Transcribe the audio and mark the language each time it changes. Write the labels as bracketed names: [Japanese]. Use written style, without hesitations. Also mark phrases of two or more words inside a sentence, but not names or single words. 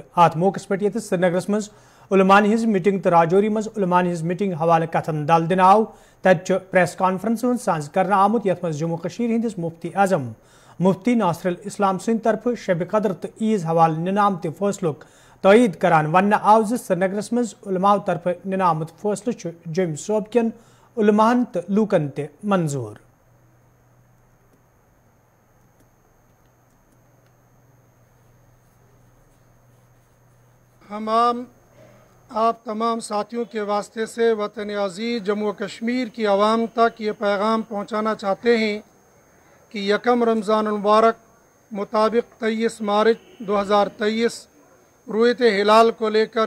[Kashmiri] आत मौकस पे ये श्रीनगरस मज उलमान हिज मीटिंग तो राजौरी मज उलमान हिज मीटिंग हवाले कथन दल दिन आव तत प्रेस कॉन्फ्रेंस हुंद साझ करना आमुत यथ मज जम्मू कश्मीर हिंदिस मुफ्ती आजम मुफ्ती नासिरुल इस्लाम सिंध तरफ शब कदर तो ईज हवाले निनाम ते फैसलुक तईद करान वन आव श्रीनगरस मज उलमाओ तरफ निनामत फैसलो जम सोब कन उलमान तो लूकन ते मंजूर। [Urdu] ہم آپ تمام ساتھیوں کے واسطے سے وطن عزیز جموں کشمیر کی عوام تک یہ پیغام پہنچانا چاہتے ہیں کہ یکم رمضان مبارک مطابق 23 مارچ 2023 رؤیت ہلال کو لے کر